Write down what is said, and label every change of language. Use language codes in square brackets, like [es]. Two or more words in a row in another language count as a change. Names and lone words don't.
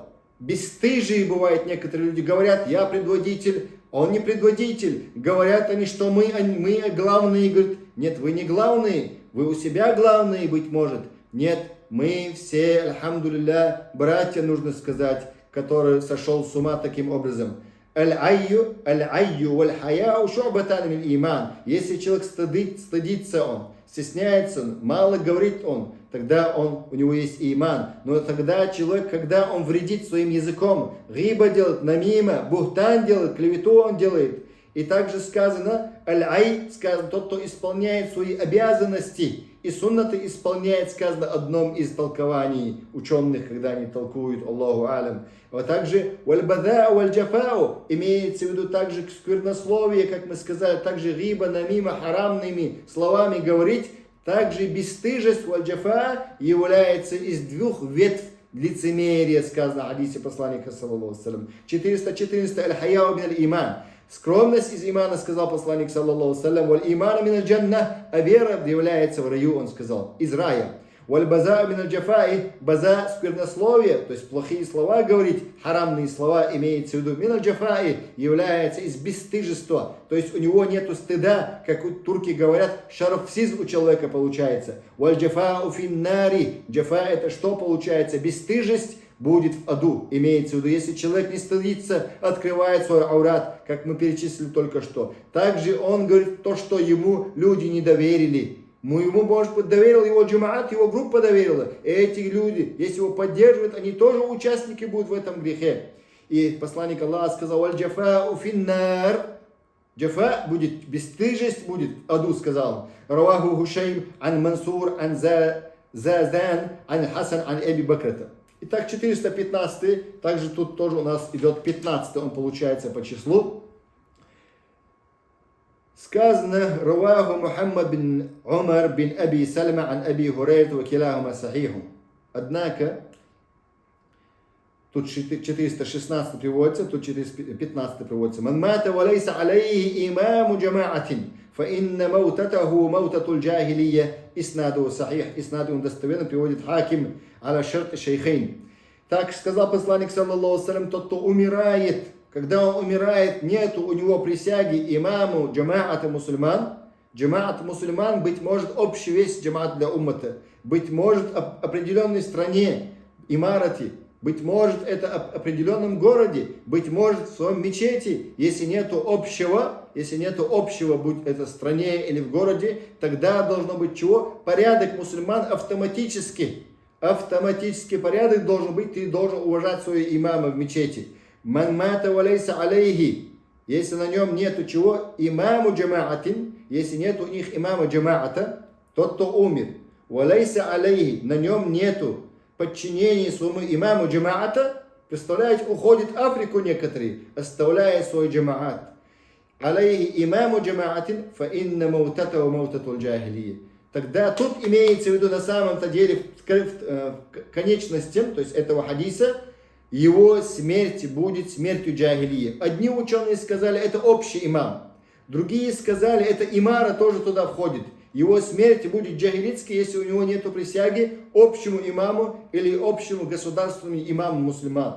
[ru] Бесстыжие бывает, некоторые люди говорят, я предводитель, он не предводитель. Говорят они, что мы главные. Говорят, нет, вы не главные, вы у себя главные, быть может. Нет, мы все, альхамдулилля, братья, нужно сказать, который сошел с ума таким образом. [ar] العي والحياء شعبتان من إيمان. [ru] Если человек стыдится он, стесняется он, мало говорит он, тогда у него есть иман. Но тогда человек, когда он вредит своим языком, риба делает, намима, бухтан делает, клевету он делает. И также сказано, аль-ай, сказано, тот, кто исполняет свои обязанности, и суннаты исполняет, сказано, одном из толкований ученых, когда они толкуют, [ar] الله أعلم. [ru] А также [ar] والبذاء والجفاء, [ru] имеется в виду также сквернословие, как мы сказали, также риба, намима, харамными словами говорить, также бесстыжесть валь-джафа является из двух ветвь лицемерия, сказано в хадисе посланника, [ar] صلى الله عليه وسلم. [ru] 414 [ar] الحياء من الإيمان. [ru] Скромность из имана, сказал посланник, [ar] صلى الله عليه وسلم والإيمان من الجنة, [ru] а вера является в раю, он сказал, из рая. [ar] والبذاء من الجفاء, [ru] база сквернословие, то есть плохие слова говорить, харамные слова имеется в виду. [ar] من الجفاء [ru] является из бесстыжества, то есть у него нету стыда, как турки говорят, шарафсиз у человека получается. [ar] والجفاء في النار, [ru] джафа это что получается? Бесстыжесть будет в аду, имеется в виду, если человек не стыдится, открывает свой аурат, как мы перечислили только что. Также он говорит то, что ему люди не доверили. Ему, может быть, доверил его джамаат, его группа доверила. И эти люди, если его поддерживают, они тоже участники будут в этом грехе. И посланник Аллаха сказал, [ar] الجفاء في النار. [ru] Джафа будет, бесстыжесть будет в аду, сказал. [ar] رواه هشيم عن منصور عن زاذان عن حسن عن أبي بكرة. [ru] Итак, 415, также тут тоже у нас идет 15, он получается по числу. Сказано, [ar] رواه محمد بن عمر بن أبي سلمة عن أبي هريرة وكلاهما صحيح. [ru] Однако, тут 416 приводится, тут 415 приводится. [ar] من مات وليس عليه إمام جماعة فإن موتته موتة الجاهلية. إسناده صحيح إسناده [ru] он достоверно приводит [ar] Хаким على شرط الشيخين. [ru] Так сказал посланник, [ar] صلى الله عليه وسلم, [ru] тот, кто умирает, когда он умирает, нету у него присяги [ar] إمام جماعة [ru] мусульман. Джамаат мусульман, быть может, общий весь джамаат для уммата. Быть может, в определенной стране, имарати. Быть может, это в определенном городе. Быть может, в своем мечети. Если нету общего, будь это в стране или в городе, тогда должно быть чего? Порядок мусульман автоматически. Автоматический порядок должен быть, ты должен уважать своего имама в мечети. [ar] من مات وليس عليه. [ru] Если на нем нету чего? [ar] إمام جماعة. [ru] Если нету у них [ar] إمام جماعة, [ru] тот, кто умер. [ar] وليس عليه. [ru] На нем нету подчинения своему [ar] إمام جماعة. [ru] Представляете, уходит в Африку некоторые, оставляя свой джамаат. [ar] عليه إمام جماعة فإن موتته موتة الجاهلية. [ru] Тогда тут имеется в виду на самом-то деле в конечности, то есть этого хадиса, его смерть будет смертью джахилии. Одни ученые сказали, это общий имам. Другие сказали, это имара тоже туда входит. Его смерть будет джахилитской, если у него нет присяги общему имаму или общему государственному имаму мусульман.